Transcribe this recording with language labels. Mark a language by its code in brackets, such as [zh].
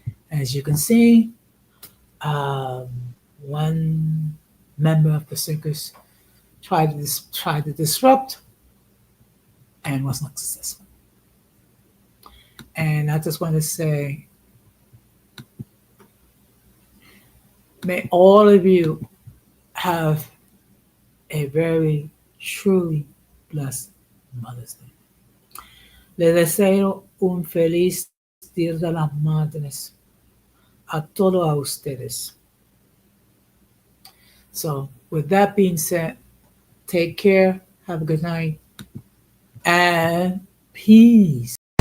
[en] As you can see, um, one member of the circus tried to disrupt and was not successful. And I just want to say, may all of you have a very truly blessed Mother's Day. [es] Les deseo un feliz Día de las Madres a todos a ustedes. [en] So, with that being said, take care, have a good night, and peace.